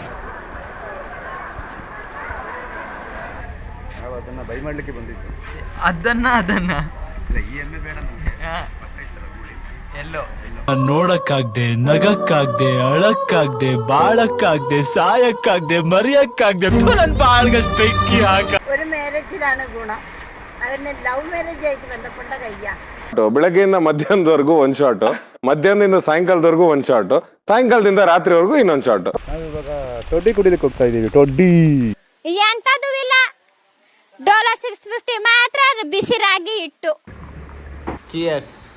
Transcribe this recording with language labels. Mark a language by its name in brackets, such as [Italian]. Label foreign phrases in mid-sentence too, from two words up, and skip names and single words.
[Kannada] ಅದನ್ನ ಬೈ ಮಾಡ್ಲಿಕ್ಕೆ ಬಂದಿತ್ತು. ಅದನ್ನ ಈ ಎಮ್ಮೆ ಬೇಡ ಎಲ್ಲೋ ನೋಡಕ್ಕಾಗ್ದೆ, ನಗಕ್ಕಾಗ್ದೆ, ಅಳಕ್ಕಾಗ್ದೆ, ಬಾಳಕ್ಕಾಗ್ದೆ, ಸಾಯಕ್ಕಾಗ್ದೆ, ಮರಿಯಕ್ಕಾಗ್ದೆ. ನನ್ ಬಾಳ್ಗಷ್ಟು ಬೆಂಕಿ ಹಾಕ. [Malayalam] ഒരു മാരേജിലാണ് ഗുണം. അതിന് [English] love marriage [Malayalam] ആയിട്ട് ബന്ധപ്പെട്ട കയ്യാ. [Kannada] ಬೆಳಗ್ಗೆಯಿಂದ ಮಧ್ಯಾಹ್ನದವರೆಗೂ ಒಂದ್ ಶಾಟ್, ಮಧ್ಯಾಹ್ನದಿಂದ ಸಾಯಂಕಾಲದವರೆಗೂ ಒಂದ್ ಶಾಟ್, ಸಾಯಂಕಾಲದಿಂದ ರಾತ್ರಿವರೆಗೂ ಇನ್ನೊಂದ್ ಶಾಟ್. ನಾವು ಇವಾಗ ಟೊಡ್ಡಿ ಕುಡಿದಕ್ಕೆ ಹೋಗ್ತಾ ಇದೀವಿ. ಟೊಡ್ಡಿ ಎಂತದೂ ಇಲ್ಲ, ಡೋಲೋ 650 ಮಾತ್ರ ಬಿಸಿ ರಾಗಿ ಇಟ್ಟು. ಚಿಯರ್ಸ್.